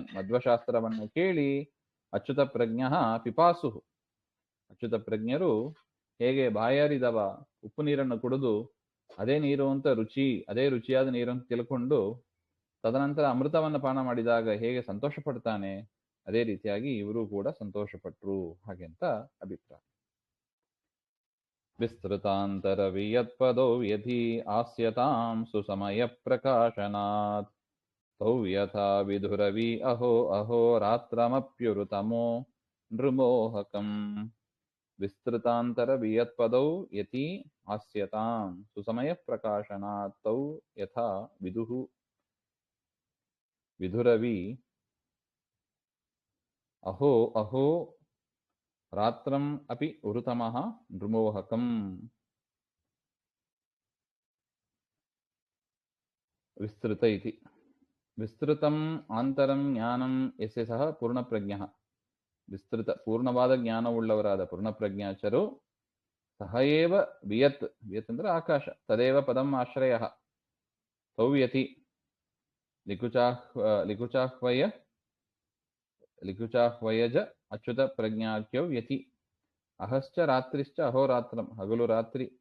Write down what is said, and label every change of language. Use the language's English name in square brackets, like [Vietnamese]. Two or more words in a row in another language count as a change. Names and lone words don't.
[Kannada] ಮಧ್ವಶಾಸ್ತ್ರವನ್ನು ಕೇಳಿ ಅಚ್ಯುತ ಪ್ರಜ್ಞ ಪಿಪಾಸು, ಅಚ್ಯುತ ಪ್ರಜ್ಞರು ಹೇಗೆ ಬಾಯಾರಿದವ ಉಪ್ಪು ನೀರನ್ನು ಕುಡಿದು ಅದೇ ನೀರು ಅಂತ ಅದೇ ರುಚಿಯಾದ ನೀರು ಅಂತ ತಿಳ್ಕೊಂಡು ತದನಂತರ ಅಮೃತವನ್ನು ಪಾನ ಮಾಡಿದಾಗ ಹೇಗೆ ಸಂತೋಷ ಪಡ್ತಾನೆ, ಅದೇ ರೀತಿಯಾಗಿ ಇವರು ಕೂಡ ಸಂತೋಷ ಪಟ್ರು ಹಾಗೆ ಅಂತ ಅಭಿಪ್ರಾಯ. [Sanskrit] ವಿಸ್ತೃತಾಂತರ ವಿಯತ್ಪದೋ ವ್ಯಧಿ ಆಸ್ಯತಾಂ ಸುಸಮಯ ಪ್ರಕಾಶನಾತ್ ತೌ ಯಥಾ ವಿಧುರವಿ ಅಹೋ ಅಹೋ ರಾತ್ರಮಪ್ಯುರುತಮೋ ನೃಮೋಹಕಂ. ವಿಸ್ತೃತಾಂತರ ವಿಯತ್ಪದೌ ಯತಿ ಆಸ್ಯತಾಂ ಸುಸಮಯ ಪ್ರಕಾಶನಾತ್ ತೌ ಯಥಾ ವಿಧುರವಿ ಅಹೋ ಅಹೋ ರಾತ್ರಂ ಅಪಿ ಉರುತಮಃ ನೃಮೋಹಕಂ. ವಿಸ್ತೃತ ಇತಿ ವಿಸ್ತೃತಂ ಆಂತರಂ ಜ್ಞಾನಂ ಯಸ್ಯ ಸಹ ಪೂರ್ಣಪ್ರಜ್ಞಃ. [Kannada] ವಿಸ್ತೃತ ಪೂರ್ಣವಾದ ಜ್ಞಾನವುಳ್ಳವರಾದ ಪೂರ್ಣಪ್ರಜ್ಞಾಚರು [Sanskrit] ಸಹ ಏವ ವಿಯತ್, [Kannada] ವಿಯತ್ ಅಂದ್ರೆ ಆಕಾಶ, [Sanskrit] ತದೇವ ಪದಂ ಆಶ್ರಯಃ, ತೌಯತಿ ಲಿಖುಚಾಹ್ವಯಜ ಅಚ್ಯುತ ಪ್ರಜ್ಞಾಖ್ಯೌ ಯತಿ ಅಹಶ್ಚ ರಾತ್ರಿಶ್ಚ ಅಹೋರಾತ್ರಂ, [Kannada] ಹಗಲು ರಾತ್ರಿ,